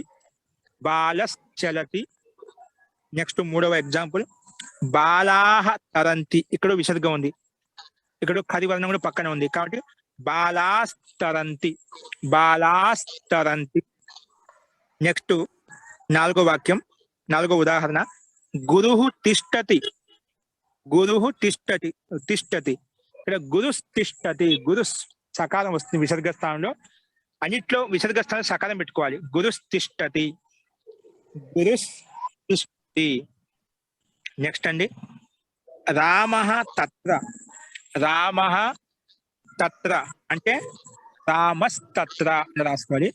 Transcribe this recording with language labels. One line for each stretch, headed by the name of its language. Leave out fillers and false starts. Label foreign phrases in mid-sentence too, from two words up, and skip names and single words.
Sanskrit: బాలస్ చలతి.
Telugu: నెక్స్ట్ మూడవ ఎగ్జాంపుల్
Sanskrit: బాలాహ తరంతి.
Telugu: ఇక్కడ విసర్గం ఉంది, ఇక్కడ కరి వర్ణం కూడా పక్కన ఉంది కాబట్టి
Sanskrit: బాలాస్తరంతి, బాలాస్తరంతి.
Telugu: నెక్స్ట్ 4వ వాక్యం, 4వ ఉదాహరణ,
Sanskrit: గురుః తిష్టతి, గురుః తిష్టతి, తిష్టతి.
Telugu: ఇక్కడ
Sanskrit: గురుస్ తిష్టతి,
Telugu: గురుస్ సకాలం వస్తుంది విసర్గ స్థానంలో. అన్నిట్లో విసర్గ స్థానం సకాలం పెట్టుకోవాలి.
Sanskrit: గురుస్ తిష్టతి, గురుస్ తిష్టతి.
Telugu: నెక్స్ట్ అండి,
Sanskrit: రామః తత్ర, రామః తత్ర
Telugu: అంటే రామస్తత్ర అని రాసుకోవాలి.